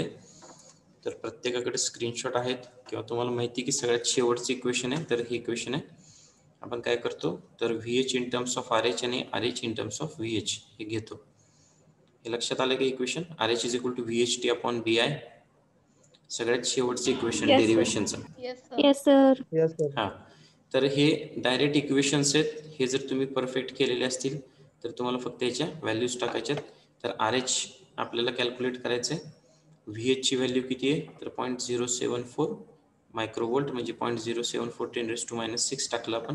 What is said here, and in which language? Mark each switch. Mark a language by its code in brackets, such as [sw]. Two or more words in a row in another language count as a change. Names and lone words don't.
[mr] तर प्रत्येकाकडे स्क्रीनशॉट आहेत किंवा तुम्हाला माहिती की सगळ्यात शेवटचं इक्वेशन आहे. तर हे इक्वेशन आहे. आपण काय करतो तर [en] VH in terms of RH [mr] आणि [en] RH in terms of VH [mr] हे घेतो. हे लक्षात आलं की इक्वेशन [en] RH is equal to VHT upon BI. [mr] सगळ्यात शेवटचं इक्वेशन [en] Yes, sir. [mr] डेरिव्हेशनचं. [en] Yes, sir. Yes, sir. Yes, sir. [mr] हां, तर हे [en] direct equations [mr] आहेत. हे जर तुम्ही परफेक्ट केलेले असतील तर तुम्हाला फक्त याच्या व्हॅल्यूज टाकायच्यात. तर RH आपल्याला कॅल्क्युलेट करायचं आहे. VHची व्हॅल्यू किती आहे तर 0.074 मायक्रोव्होल्ट म्हणजे 0.074 10⁻⁶ टाकलं आपण.